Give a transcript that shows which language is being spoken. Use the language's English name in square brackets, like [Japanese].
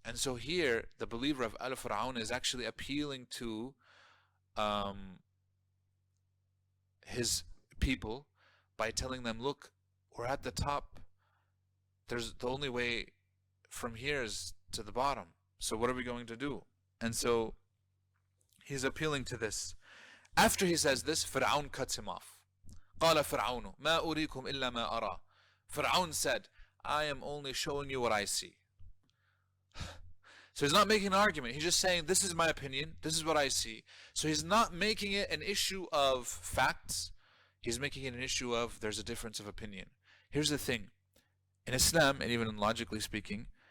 [English] And so here, the believer of Pharaoh is actually appealing to his people by telling them, look, we're at the top. The only way from here is to the bottom. So what are we going to do? And so he's appealing to this. After he says this, Pharaoh cuts him off. [Arabic] قال فرعون ما أريكم إلا ما أرى. [English] Pharaoh said, I am only showing you what I see. So he's not making an argument. He's just saying, this is my opinion. This is what I see. So he's not making it an issue of facts. He's making it an issue of there's a difference of opinion. Here's the thing. In Islam, and even logically speaking,